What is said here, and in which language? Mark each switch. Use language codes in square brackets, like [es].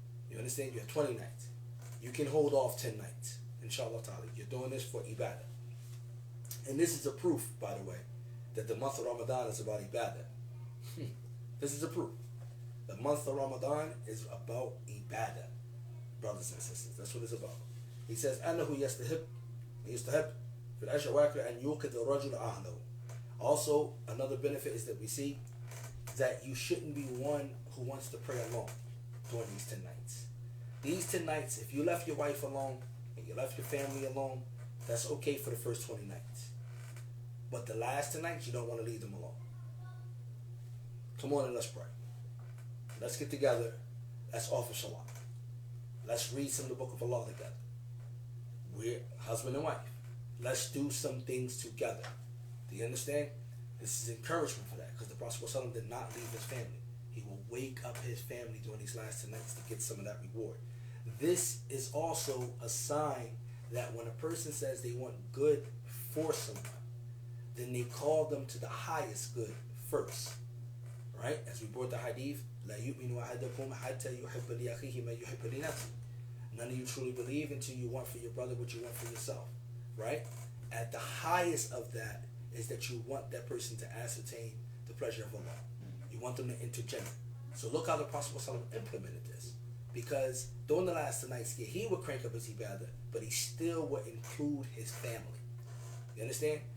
[en] You understand? You have 20 nights. You can hold off 10 nights. Inshallah ta'ala. You're doing this for ibadah. And this is a proof, by the way, that the month of Ramadan is about ibadah. This is a proof. The month of Ramadan is about ibadah, brothers and sisters. That's what it's about. He says, [ar] أنه يستحب في العشر الأواخر أن يوقظ الرجل أهله. [en] Also, another benefit is that we see that you shouldn't be one who wants to pray alone during these 10 nights. These 10 nights, if you left your wife alone and you left your family alone, that's okay for the first 20 nights. But the last 10 nights, you don't want to leave them alone. Come on and let's pray. Let's get together. Let's offer salah. Let's read some of the book of Allah together. We're husband and wife. Let's do some things together. Do you understand? This is encouragement for that, because the Prophet ﷺ did not leave his family. He will wake up his family during these last 10 nights to get some of that reward. This is also a sign that when a person says they want good for someone, then they call them to the highest good first. Right? As we brought the hadith, [ar] لا يؤمن أحدكم حتى يحب لأخيه ما يحب لنفسه. [en] None of you truly believe until you want for your brother what you want for yourself. Right? At the highest of that is that you want that person to ascertain the pleasure of Allah. You want them to enter Jannah. So look how the Prophet ﷺ implemented this. Because during the last 2 nights, yeah, he would crank up his ibadah, but he still would include his family. You understand?